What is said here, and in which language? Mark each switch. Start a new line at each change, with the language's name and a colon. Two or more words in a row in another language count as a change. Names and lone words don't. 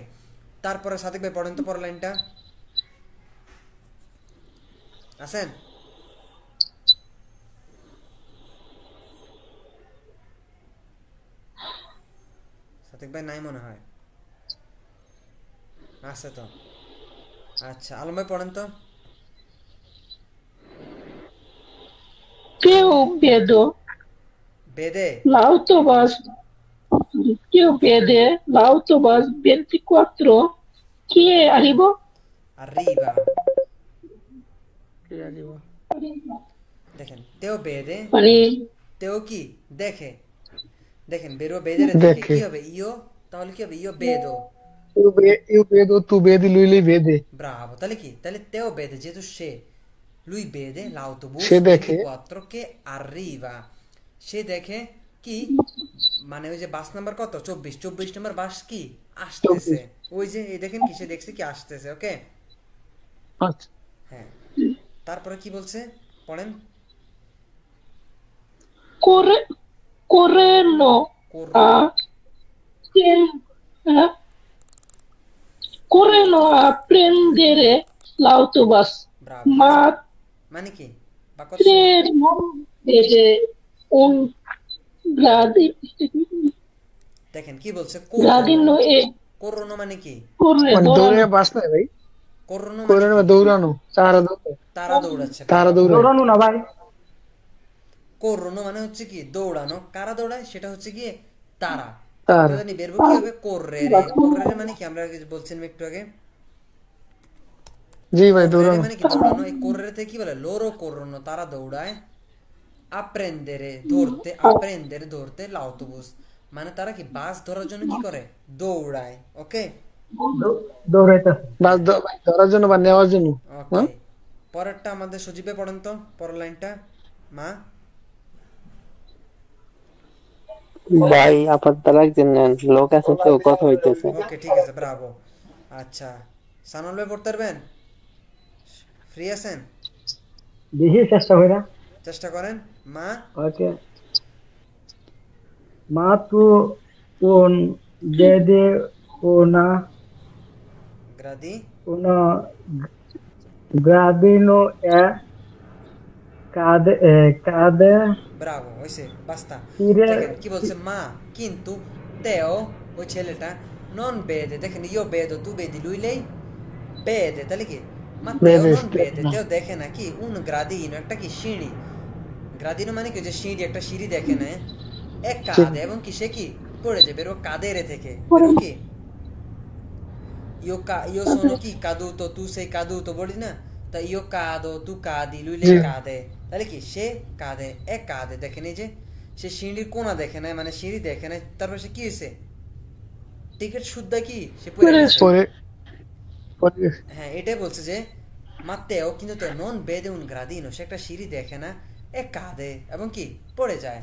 Bangla: তারপরে সাদিক ভাই পড়েন তো পরের লাইনটা, আসেন। সাদিক ভাই নাই মনে হয়, আছে তো। আচ্ছা আলম ভাই পড়েন তো।
Italian: Più vedo বেদে l'autobus, più vede l'autobus 24 chi arrivo? arriva,
Bangla: দেখেন তেও বেদে, মানে তেও কি দেখে, দেখেন
Italian: verbo vedere
Bangla: থেকে দেখে কি হবে? ইও, তাহলে কি হবে?
Italian: io vedo, io vedo tu vedi lui vede
Bangla: ব্রাভো। তাহলে কি? তাহলে
Italian: Teo vede,
Bangla: যেহেতু সে,
Italian: lui vede l'autobus
Bangla: সে দেখে
Italian: 24 che arriva,
Bangla: সে দেখে কি মানে ওই যে বাস নাম্বার কত? 24, 24 নম্বর বাস কি আসতেছে। 24 ওই যে এই দেখেন কি, সে দেখছে কি আসতেছে। ওকে আচ্ছা হ্যাঁ, তারপরে কি বলছে পড়েন।
Italian: corre, correndo
Bangla: করলো,
Italian: a eh, correndo a prendere l'autobus,
Bangla: ব্রাভো।
Italian: ma
Bangla: মানে কি? বাক্য শেষ।
Italian: tre non vede un gradi,
Bangla: দেখেন কি বলছে,
Italian: gradino করোনো। e
Bangla: করোনো মানে কি?
Italian: corre
Bangla: মানে দৌড়ে বাস নাই ভাই করোনো মানে করে কি? দৌড়ানো তারা দৌড়ে তারা দৌড়াচ্ছে। তারা দৌড়ে দৌড়ানো না ভাই করোনো মানে হচ্ছে কি দৌড়ানো। কারা দৌড়ায়? সেটা হচ্ছে কি তারা। তারা আমরা জানি বেরবো কি হবে? কররেরে। কররেরে মানে কি? আমরা বলছিলাম একটু আগে, জি ভাই
Italian: correre
Bangla: দৌড়ানো মানে কি দৌড়ানো। এই correre থেকে কি বলে?
Italian: loro corrono,
Bangla: তারা দৌড়ায়। apprendere ধরতে, apprendere ধরতে, l'autobus মানে তারা কি বাস ধরার জন্য কি করে? দৌড়ায়। ওকে দৌড়াইতেছে বাস ধরার জন্য বা নেওয়ার জন্য ওকে, পরেরটা আমাদের সজীবে পড়েন তো, পরের লাইনটা মা। ভাই আপাতত রাখছেন নেন, লোক আছে তো কথা হইতেছে। ওকে ঠিক আছে, ব্রাভো। আচ্ছা, সানল ভাই পড়তে পারবেন? ফ্রি আছেন? দেখি চেষ্টা করে। চেষ্টা করেন। মা
Italian: ওকে। Ma tu un vede una গ্রাদি uno gradino e cade
Bangla: ব্রাভো, হইছে, বাস্তা।
Italian: tire
Bangla: দেখেন কি বলছে, মা কিন্তু তেও ওই ছেলেটা
Italian: non vede,
Bangla: দেখেন
Italian: io vedo tu vedi luilei vede,
Bangla: তাহলে কি
Italian: ma Teo non vede,
Bangla: তেও দেখে না কি
Italian: un gradino
Bangla: একটা কি সিঁড়ি, গ্রাদিনো মানে কি যে সিঁড়ি, একটা সিঁড়ি দেখে না,
Italian: e cade,
Bangla: এবং কি সে কি পড়ে যাবে,
Italian: verbo cadere
Bangla: থেকে, বেরো কি
Italian: io sono chi caduto, tu sei caduto,
Bangla: বলি না, তা
Italian: io cado, tu cadi, lui lei cade,
Bangla: তাহলে কি সে কাঁদে,
Italian: e cade,
Bangla: দেখেন এই যে সে সিঁড়ির কোনা দেখে না, মানে সিঁড়ি দেখে না, তারপর সে কি হয়েছে, টিকিট শুদ্ধা কি সে পড়ে গেছে। হ্যাঁ, এটাই বলছে যে মাত্তেও কিন্তু তে
Italian: non vede un gradino,
Bangla: সে একটা সিঁড়ি দেখে না,
Italian: e cade
Bangla: এবং কি পড়ে যায়।